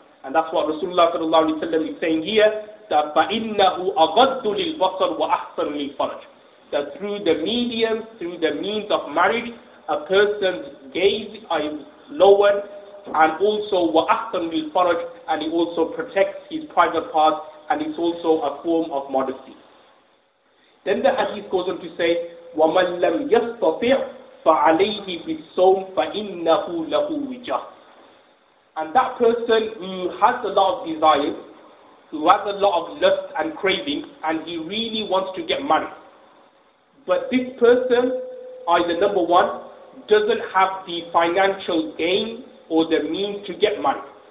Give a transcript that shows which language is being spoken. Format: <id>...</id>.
<en>And that's what Rasulullah sallallahu alaihi wasallam is saying here, that</en> <ar>فَإِنَّهُ أَغَضُّ لِلْبَصَرِ وَأَحْسَنُ لِلْفَرَجِ,</ar> <en>that through the mediums, through the means of marriage, a person's gaze is lowered, and also</en> <ar>وَأَحْسَنُ لِلْفَرَجِ,</ar> <en>and it also protects his private parts, and it's also a form of modesty. Then the hadith goes on to say,</en> <ar>وَمَنْ لَمْ يَسْتَطِعْ فَعَلَيْهِ بِالصَّوْمِ فَإِنَّهُ لَهُ وِجَاهٌ.</ar> <en>And that person who has a lot of desires, who has a lot of lust and craving, and he really wants to get married, but this person, either number one, doesn't have the financial gain or the means to get married.</en>